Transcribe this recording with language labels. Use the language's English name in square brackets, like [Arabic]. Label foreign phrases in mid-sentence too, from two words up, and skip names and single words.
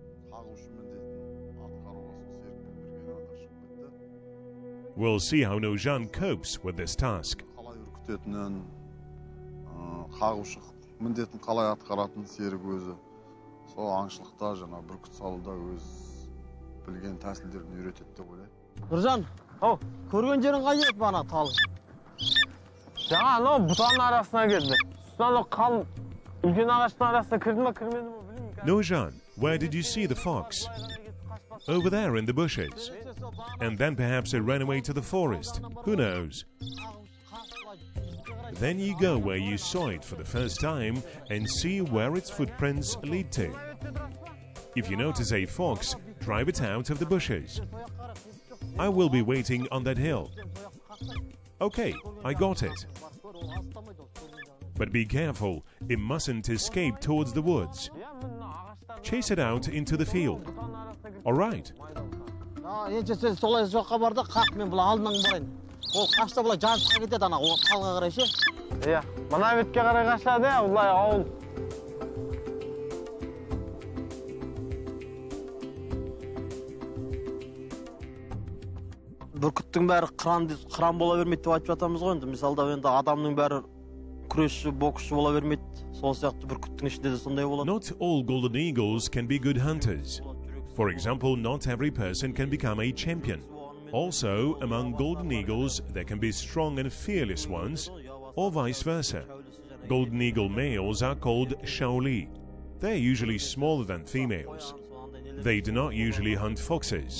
[English] We'll see how Joly copes with this task. Nurjan, [Kazakh] көрген жерің қай еді бана тал? Жаңа анау бұтаның арасына келді. Сосын қалың үлкен ағаштың арасына кірді ме, кірмеді ме білмеймін. [English] Joly, where did you see the fox? Over there in the bushes. And then perhaps it ran away to the forest. Who knows? Then you go where you saw it for the first time and see where its footprints lead to. If you notice a fox, drive it out of the bushes. I will be waiting on that hill. Okay, I got it. But be careful, it mustn't escape towards the woods. Chase it out into the field. All right. [Kazakh] Мына бетке қарай қашады, бұлай ауыл. Бүркіттің бәрі қыран бола бермейді деп айтып жатамыз ғой енді. Мисалда енді адамның бәрі күресші, боксшы бола бермейді. Сол сияқты бүркіттің ішінде де сондай болады. [English] Not all golden eagles can be good hunters. For example, not every person can become a champion. Also, among golden eagles, there can be strong and fearless ones, or vice versa. Golden eagle males are called Joly. They are usually smaller than females. They do not usually hunt foxes.